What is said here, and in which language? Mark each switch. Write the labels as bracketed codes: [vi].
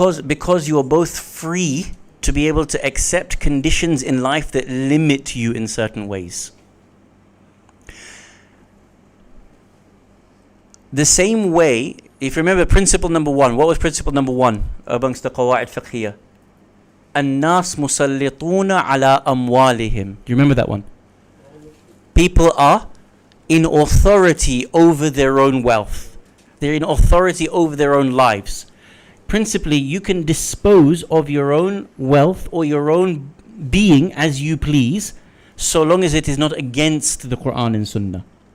[en] Because you are both free to be able to accept conditions in life that limit you in certain ways. The same way, if you remember principle number 1, what was principle number 1 amongst the qawaid fiqhiyah? [ar] الناس مسلطون على أموالهم. [en] Do you remember that one? People are in authority over their own wealth. They're in authority over their own lives. Principally, you can dispose of your own wealth or your own being as you please, so long as it is not against the Quran and Sunnah.